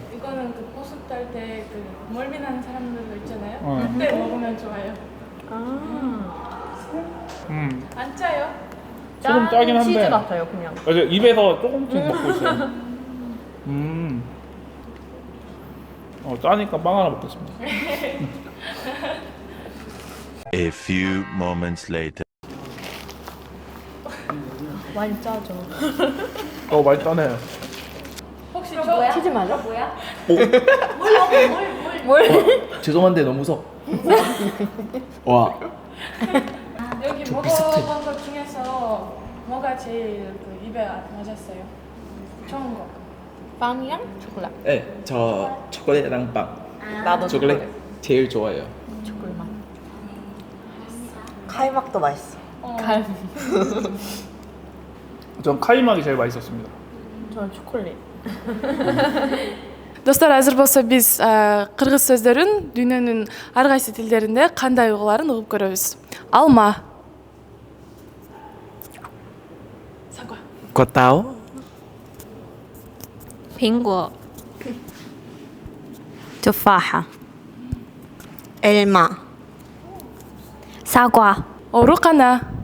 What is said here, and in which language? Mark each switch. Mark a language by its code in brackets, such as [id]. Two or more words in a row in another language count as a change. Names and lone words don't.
[ko] 이거는 그 보습 딸때 그 멀미나는 사람들도 있잖아요. 어. 그때 먹으면 좋아요. 안 짜요? 조금 짜긴 한데. 치즈 같아요 그냥. 맞아, 입에서 조금씩 먹고 있어요. 짜니까 빵 하나 먹겠습니다. [en] A few moments later. [ko] 많이 짜죠. 많이 짜네. 혹시 저 치즈 맞아? 죄송한데 너무 무서워. 와. 여기 좀 먹어본 것 중에서 뭐가 제일 그 입에 맞았어요? 좋은 거. 빵이랑 초콜릿. 네, 저 초콜릿이랑 빵. 나도 초콜릿 제일 좋아해요. 초콜릿. 카이막도 맛있어. 전 카이막이 제일 맛있었습니다. 저는 초콜릿. [ky] Достар, азыр болсо биз кыргыз сөздөрүн дүйнөнүн ар кайсы тилдеринде кандай угуларын угуп көрөбүз. Алма. [vi] Quả táo. [zh] 苹果 투파하. 엘마. [ko] 사과. 오르카나.